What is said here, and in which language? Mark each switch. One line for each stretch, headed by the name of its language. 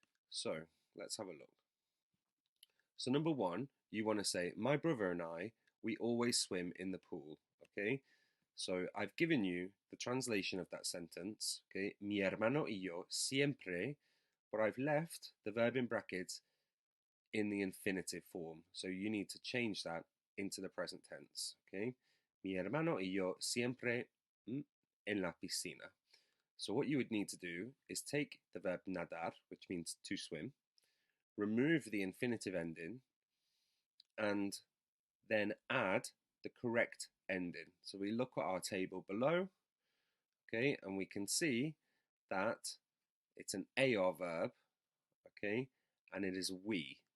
English: So, let's have a look. So number one, you want to say, my brother and I, we always swim in the pool, okay? So I've given you the translation of that sentence, okay?
Spanish: Mi hermano y yo siempre,
English: but I've left the verb in brackets in the infinitive form. So you need to change that into the present tense, okay?
Spanish: Mi hermano y yo siempre en la piscina.
English: So what you would need to do is take the verb nadar, which means to swim, remove the infinitive ending, and then add the correct ending. So we look at our table below, okay, and we can see that it's an AR verb, okay, and it is we.